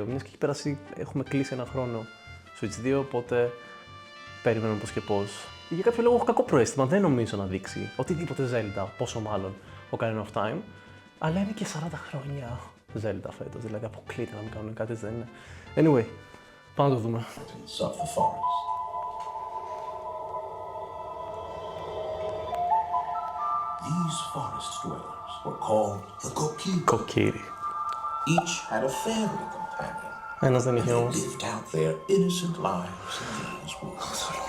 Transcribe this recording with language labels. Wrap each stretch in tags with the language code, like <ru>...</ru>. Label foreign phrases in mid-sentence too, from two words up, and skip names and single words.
<el>Μιας και έχει περάσει, έχουμε κλείσει ένα χρόνο Switch 2, οπότε περιμένουμε πώς και πώς. Για κάποιο λόγο έχω κακό προαίσθημα, δεν νομίζω να δείξει οτιδήποτε Zelda, πόσο μάλλον Ocarina of Time, αλλά είναι και 40 χρόνια Zelda φέτος, δηλαδή αποκλείται να μην κάνουν κάτι, δεν είναι. Anyway, πάμε να το δούμε.</el> <en>These forest dwellers were called the Kokiri. Kokiri. Each had a fairy companion.</en> <el>Ένας δεν είχε</el> <en>They</en> <el>όμως.</el> <en>lived out their innocent lives in these woods.</en>